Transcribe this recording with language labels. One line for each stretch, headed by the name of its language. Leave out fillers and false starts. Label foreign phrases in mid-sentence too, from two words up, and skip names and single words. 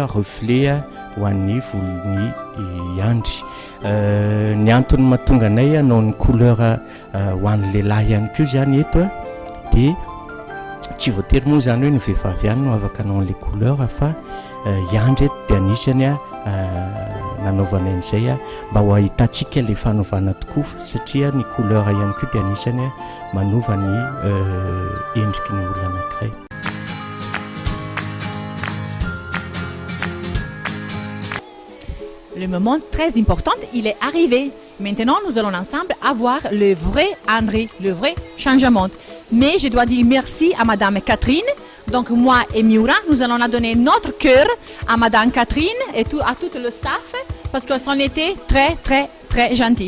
Malagasy: reflet ho an'ny volony andry ny antony mahatonga anay anao ny couleur ho an'ny lehilahy ihany koa zany eto dia tsy voatery moa zany hoe ny vehivavy ihany no afaka anao an'ilay couleur fa iandry eto dia anisany nanaovana an'izay mba ho ahitantsika ilay fanaovana tokoa satria ny couleur ihany koa dia anisany manova ny endriky ny olona anankiray.
French: Le moment très important, il est arrivé. Maintenant, nous allons ensemble avoir le vrai André, le vrai changement. Mais je dois dire merci à Madame Catherine. Donc moi et Miura, nous allons la donner notre cœur à Madame Catherine et à tout le staff parce qu'elles ont été très, très, très gentilles.